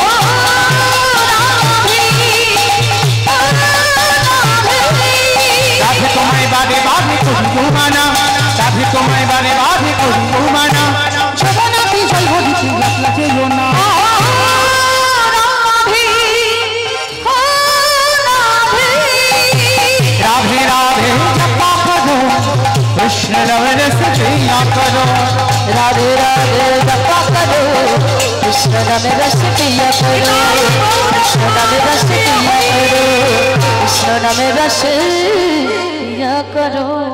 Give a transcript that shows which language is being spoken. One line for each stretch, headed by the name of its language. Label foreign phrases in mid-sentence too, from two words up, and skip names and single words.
Bangla: রাধে তোমায় বাদে বাদে করি জমানা, রাধে তোমায় বাদে বাদে করি জমানা। যমুনা তুই জল দিতে একলা যেও না।
Hindi: राधे राधे जपा करो, कृष्ण नाम रस पिया करो। राधे राधे जपा करो, कृष्ण नाम रस पिया करो। कृष्ण नाम रस पिया करो, कृष्ण नाम रस पिया करो।